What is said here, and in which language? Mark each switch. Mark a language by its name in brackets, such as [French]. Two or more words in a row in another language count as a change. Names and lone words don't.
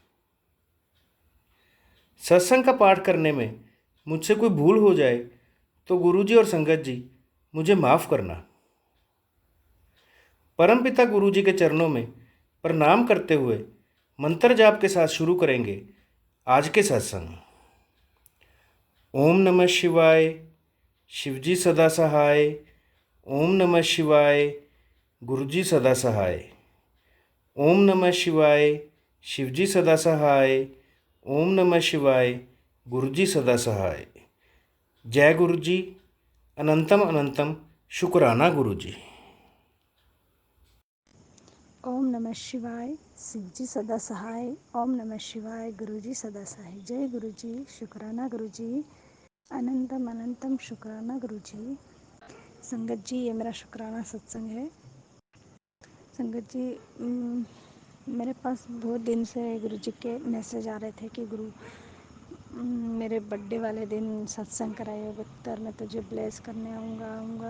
[Urdu] ستسنگ کا پاٹھ کرنے میں مجھ سے کوئی بھول ہو جائے تو گرو جی اور سنگت جی مجھے معاف کرنا. پرم پتا گرو جی کے چرنوں میں پرنام کرتے ہوئے منتر جاپ کے ساتھ شروع کریں گے آج کے ستسنگ. [Sanskrit] ॐ नमः शिवाय. [Urdu] شیو جی سدا سہائے. [Sanskrit] ॐ नमः शिवाय. [Urdu] گرو جی سدا سہائے. [Sanskrit] ॐ नमः शिवाय. [Urdu] شیو جی سدا سہائے. [Sanskrit] ॐ नमः शिवाय. [Urdu] گرو جی سدا سہائے. جے گرو جی. اننتم شکرانہ گرو جی. [Sanskrit] ॐ नमः शिवाय. [Urdu] شیو جی سدا سہائے. [Sanskrit] ॐ नमः शिवाय. [Urdu] گرو جی سدا سہائے. جے گرو جی. شکرانہ گرو جی. اننتم شکرانہ گرو جی. سنگت جی یہ میرا شکرانہ ستسنگ ہے. سنگت جی میرے پاس بہت دن سے گرو جی کے میسیج آ رہے تھے کہ گرو میرے [English] birth day [Urdu] والے دن ستسنگ کرائیے بہتر میں تجھے بلیس کرنے آؤں گا.